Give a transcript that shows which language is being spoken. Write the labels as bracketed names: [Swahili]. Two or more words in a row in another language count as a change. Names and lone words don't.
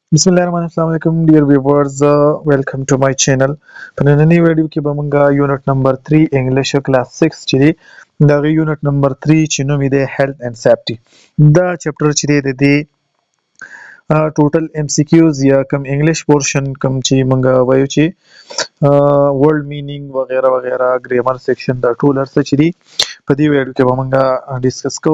[Arabic] بسم الله الرحمن الرحيم. السلام عليكم [English] dear viewers. Welcome to my channel. [Pashto] په نننۍ ویډیو کې به مونږه [English] unit number [Pashto] 3 [English] English class [Pashto] 6 چې دی دا [English] unit number [Pashto] 3 چې نوم یې دی هیلث اینڈ سیفټي. دا چپټر چې دی د دې [English] total MCQs [Pashto] یا کم [English] English portion [Pashto] کم چې مونږه وایو چې [English] word meaning [Pashto] وغیرہ وغیرہ [English] grammar section [Pashto] دا ټول ارڅ چې دی په دې ویډیو کې به مونږه ډیسکس کوو.